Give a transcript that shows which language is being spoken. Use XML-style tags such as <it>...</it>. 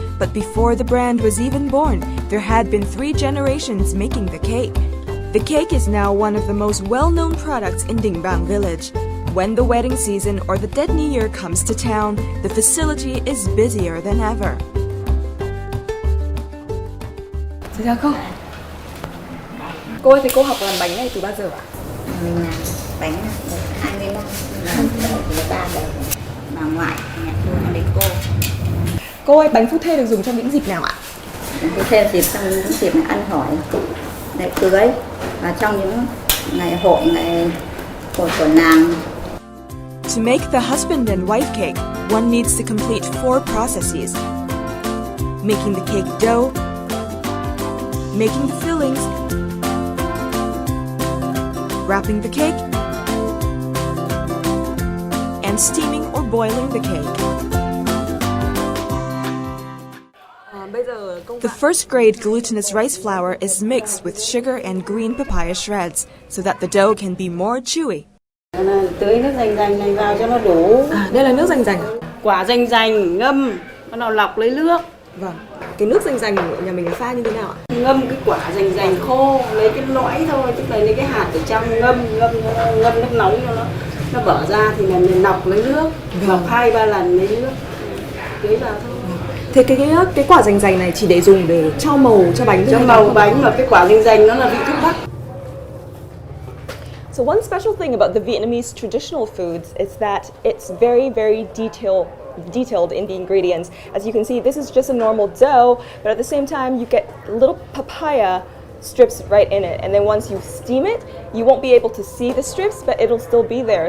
<en>But before the brand was even born, there had been 3 generations making the cake. The cake is now one of the most well-known products in Dinh Bang village. When the wedding season or the Dead New Year comes to town, the facility is busier than ever.</en> <vi>Xin chào cô. Cô ơi, thì cô học làm bánh này từ bao giờ ạ? Mình làm bánh được 20 năm, làm từ 3 đời. Bà ngoại nhà tôi lấy cô. Cô ơi, bánh phu thê được dùng trong những dịp nào ạ? Bánh phu thê dịp trong những dịp ăn hỏi, ngày cưới và trong những ngày hội của nàng.</vi> <en>To make the husband and wife cake, one needs to complete 4 processes: making the cake dough, making the fillings, wrapping the cake, and steaming or boiling the cake. The first-grade glutinous rice flour is mixed with sugar and green papaya shreds so that the dough can be more chewy.</en> <vi>Tưới nước rành rành này vào cho nó đủ. Đây là nước rành rành. Quả rành rành ngâm, bắt đầu lọc lấy nước. Vâng. Cái nước rành rành của nhà mình là pha như thế nào ạ? Ngâm cái quả rành rành khô, lấy cái lõi thôi, tức là lấy cái hạt ở trong ngâm nước nóng cho nó vỡ ra thì là mình lọc lấy nước, lọc 2-3 lần lấy nước, tưới vào thôi. Thế cái quả rành rành này chỉ để dùng để cho màu cho bánh thôi? Cho màu bánh, và cái quả rành rành nó là vị thuốc bắc.</vi> <en>So one special thing about the Vietnamese traditional foods is that it's very, very detailed in the ingredients. As you can see, this is just a normal dough, but at the same time, you get little papaya strips right in it. And then once you steam it, you won't be able to see the strips, but it'll still be there.</en>